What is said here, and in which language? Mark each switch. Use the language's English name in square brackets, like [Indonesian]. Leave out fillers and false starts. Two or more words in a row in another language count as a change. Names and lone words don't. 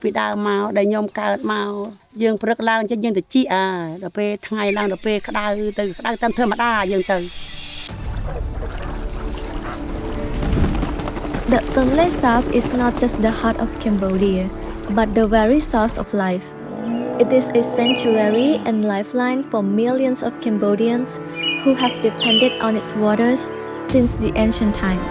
[Khmer] ពីដើមមកដែលខ្ញុំកើតមកយើងព្រឹកឡើងចេះយើងទៅជីដល់ពេលថ្ងៃឡើងដល់ពេលក្តៅទៅក្តៅតាមធម្មតាយើងទៅ [English] The Tonle Sap is not just the heart of Cambodia, but the very source of life. It is a sanctuary and lifeline for millions of Cambodians who have depended on its waters since the ancient times.